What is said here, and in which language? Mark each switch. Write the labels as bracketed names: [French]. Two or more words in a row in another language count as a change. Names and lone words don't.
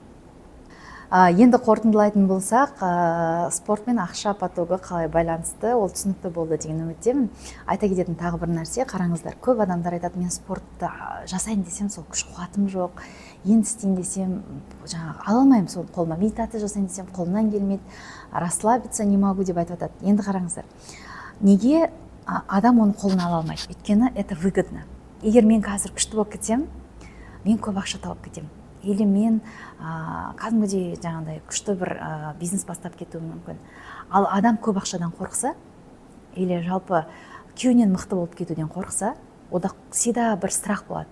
[Kazakh] Енді қорытындылайтын болсақ, спорт мен ақша потогы қалай байланысты, ол түсінікті болды деген үміттемін. Айта кететін тағы бір нәрсе, қараңыздар, көп адамдар айтады, мен спортты жасайын десем, сол күш қуатым жоқ, енді істейін десем, ала алмаймын сол қолыма, медитация жасайын десем, қолымнан келмейді, [Russian] расслабиться не могу [Kazakh] деп айтып жатады. Енді қараңыздар, неге адам оны қолына ала алмайды? [Russian] Өйткені это выгодно. [Kazakh] Егер мен қазір күшті болып кетсем, мен көп ақша тауып кетемін. Или мен кәдімгідей күшті бір бизнес бастап кетуім мүмкін. Ал адам көп ақшадан қорықса, или жалпы күйеуінен мықты болып кетуден қорықса, [Russian] ода всегда [Kazakh] бір страх болады.